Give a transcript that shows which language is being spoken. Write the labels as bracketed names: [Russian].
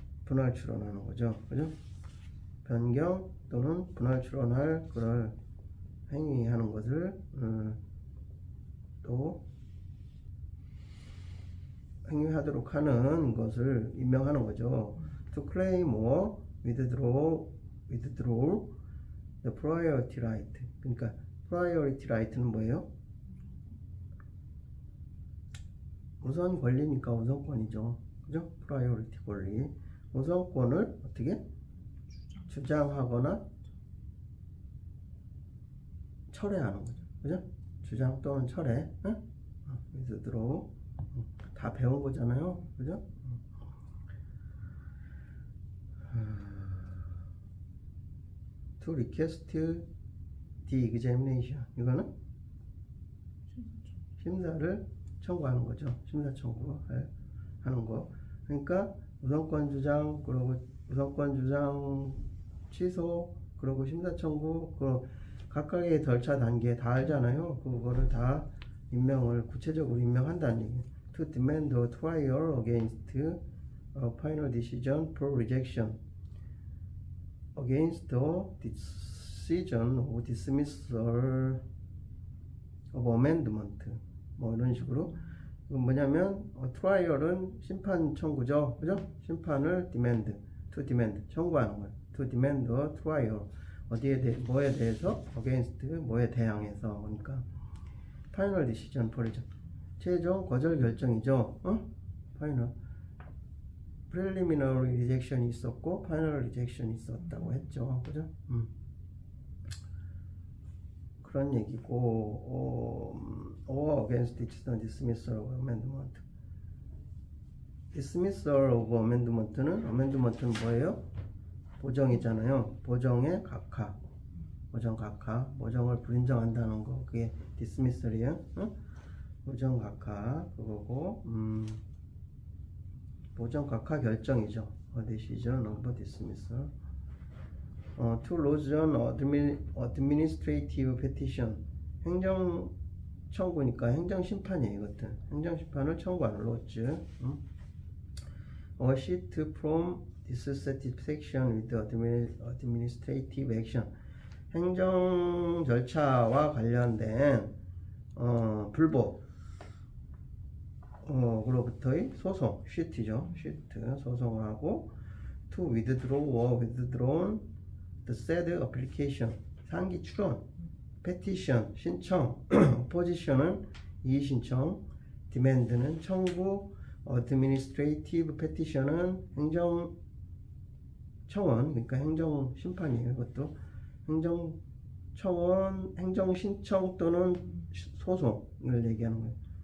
[Korean] 분할 추론하는 거죠. 그죠? 변경 또는 분할 추론할 그럴 행위하는 것을 또 행위하도록 하는 것을 임명하는 거죠. [English] To claim or withdraw the priority right. [Korean] 그러니까 priority right는 뭐예요? 우선 권리니까 우선권이죠. 그죠? priority 권리. 우선권을 어떻게? 주장하거나 철회하는 거죠. 그죠? 주장 또는 철회. 응? withdraw. 다 배운 거잖아요. 그죠? [English] To request the examination. [Korean] 이거는 심사를 청구하는 거죠. 심사 청구하는 거. 그러니까 우선권 주장, 그리고 우선권 주장 취소, 그리고 심사 청구, 그 각각의 절차 단계 다 알잖아요. 그거를 다 임명을 구체적으로 임명한다는 얘기예요. [English] To demand a trial against a final decision for rejection against the decision of dismissal of amendment. [Korean] 뭐 이런 식으로. 이건 뭐냐면 트라이얼은 심판 청구죠. 그죠? 심판을 demand, to demand 청구하는 거예요. [English] To demand a trial. [Korean] 뭐에 대해서? against 뭐에 대항해서. 그러니까 [English] final decision for rejection. [Korean] 최종 거절 결정이죠. final. preliminary rejection이 있었고 final rejection이 있었다고 했죠. 그죠? 그런 얘기고, [English] or against dismissal of amendment. [Korean] dismissal of amendment는 뭐예요? 보정이잖아요. 보정의 각하. 보정을 불인정한다는 거. 그게 dismissal이에요. 보정 각하. 그거고, 보정 각하 결정이죠. [English] decision of dismissal. To lodge an administrative petition. [Korean] 행정 청구니까 행정 심판이에요. 이것들. 행정 심판을 청구하는 lodge. [English] Or shift from dissatisfaction with administrative action. [Korean] 행정 절차와 관련된 불복 그로부터의 소송, shift죠. [English] shift [Korean] 소송을 하고 [English] to withdraw or withdrawn the said application. [Korean] 상기 출원, petition 신청, opposition은 이의 신청, demand는 청구, administrative petition은 행정 청원, 그러니까 행정 심판이에요. 이것도 행정 청원, 행정 신청 또는 소송을 얘기하는 거예요.